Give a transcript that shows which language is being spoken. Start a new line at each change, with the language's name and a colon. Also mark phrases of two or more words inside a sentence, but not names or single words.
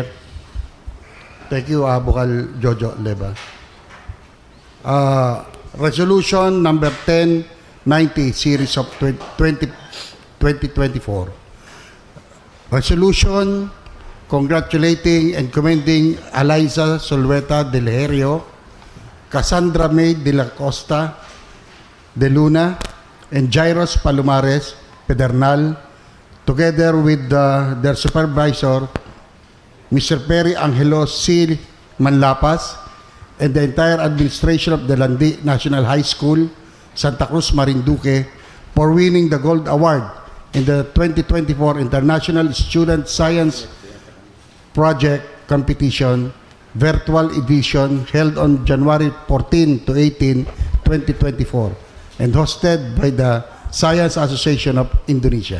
English: Thank you, Bukal Jojo Leva. Resolution number 1090, series of 2024. Resolution congratulating and commending Eliza Solweta Del Herio, Cassandra May de la Costa de Luna, and Jairos Palomares Pedernal, together with their supervisor, Mr. Perry Angelo C. Manlapas, and the entire administration of the Landi National High School, Santa Cruz, Marinduque, for winning the Gold Award in the 2024 International Student Science Project Competition, virtual edition, held on January 14 to 18, 2024, and hosted by the Science Association of Indonesia.